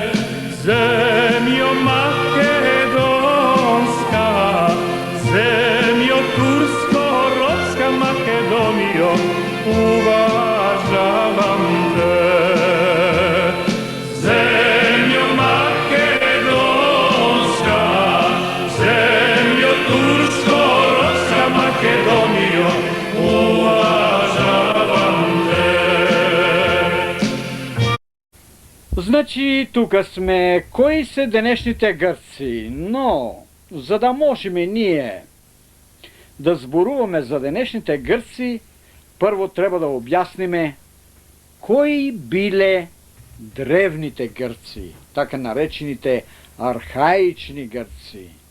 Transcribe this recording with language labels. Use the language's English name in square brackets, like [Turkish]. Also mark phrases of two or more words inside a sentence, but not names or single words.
[Macedonian] Zemljo Makedonska, zemljo tursko-ropska Makedonijo, uvažavam te. Zemljo Makedonska, zemljo tursko-ropska Makedonijo, uvažavam te. Значи, тука сме кои се денешните грци, но за да можеме ние да зборуваме за денешните грци, прво треба да објасниме кои биле древните грци, така наречените архаични грци.